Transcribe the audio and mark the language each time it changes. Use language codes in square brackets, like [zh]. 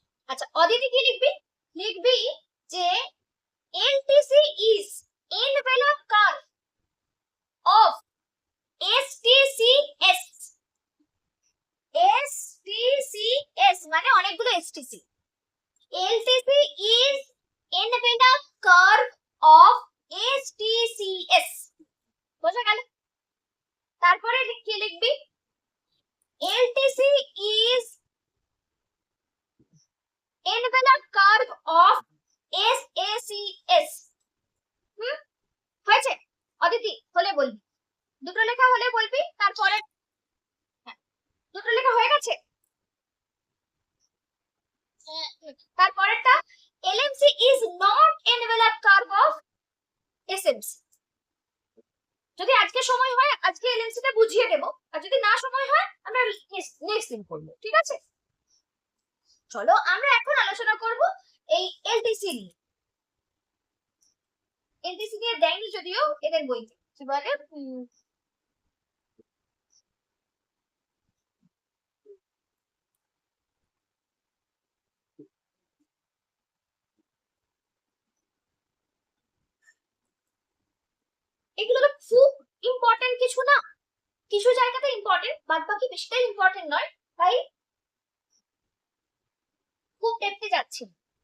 [bn] আচ্ছা অদিতি কি লিখবি? লিখবি যে [en] LTC is envelope curve of STCS। [bn] STCS মানে অনেকগুলো STC। [en] LTC is envelope curve of STCS। [bn] বোঝা গেল? তারপরে কি লিখবি? [en] LTC is envelope curve of SACS। [bn] হয়েছে? অদিতি হলে বলবি, দুটো লেখা হলে বলবি। তারপরে দুটো লেখা হয়ে গেছে? তারপরেরটা [en] LMC is not envelope curve of SMC। [bn] যদি আজকে সময় হয় আজকে এলএমসি তে বুঝিয়ে দেব, আর যদি না সময় হয় আমরা নেক্সট দিন করব, ঠিক আছে? চলো আমরা এখন আলোচনা করব এই এলটিসি নিয়ে। এলটিসি নিয়ে দেয়নি যদিও এদের বইতে, কি বলে এগুলো তো খুব ইম্পর্টেন্ট কিছু না, কিছু জায়গাতে ইম্পর্টেন্ট, বাদ বাকি বেশিটাই ইম্পর্টেন্ট নয়, তাই খুব ডেপথে যাচ্ছি না।